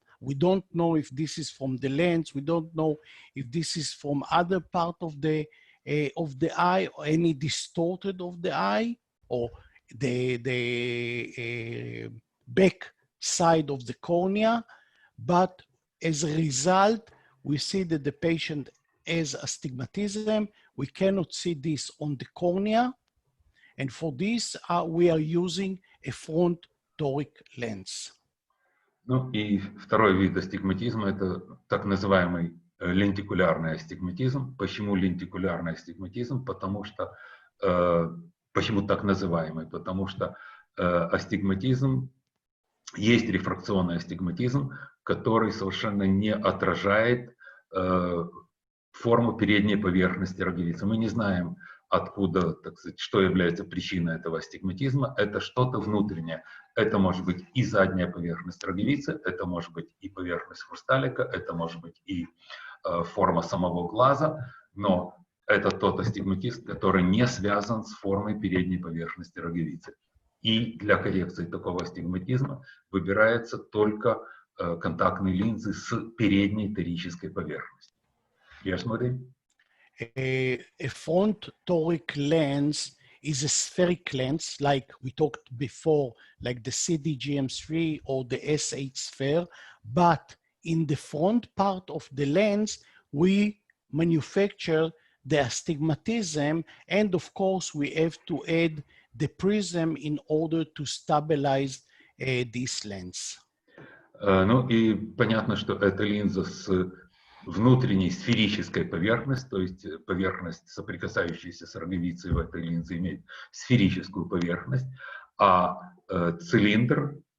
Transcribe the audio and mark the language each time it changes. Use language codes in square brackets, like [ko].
[en] We don't know if this is from the lens. We don't know if this is from other part of the eye, or any distorted of the eye, or the back side of the cornea. But as a result, we see that the patient has astigmatism. We cannot see this on the cornea. And for this, we are using a front toric lens. [ru] Ну и второй вид астигматизма – это так называемый лентикулярный астигматизм. Почему лентикулярный астигматизм? Потому что, почему так называемый? Потому что астигматизм, есть рефракционный астигматизм, который совершенно не отражает форму передней поверхности роговицы. Мы не знаем, откуда, так сказать, что является причиной этого астигматизма. Это что-то внутреннее. Это может быть и задняя поверхность роговицы, это может быть и поверхность хрусталика, это может быть и форма самого глаза, но это тот астигматизм, который не связан с формой передней поверхности роговицы. И для коррекции такого астигматизма выбираются только контактные линзы с передней торической поверхностью. [en] Yes, Mudi? A front toric lens is a spheric lens, like we talked before, like the CDGM3 or the SH sphere. But in the front part of the lens, we manufacture the astigmatism, and of course, we have to add the prism in order to stabilize this lens. [ru] Ну и понятно, что эта линза с внутренней сферической поверхностью, то есть поверхность, соприкасающаяся с роговицей в этой линзе, имеет сферическую поверхность, а цилиндр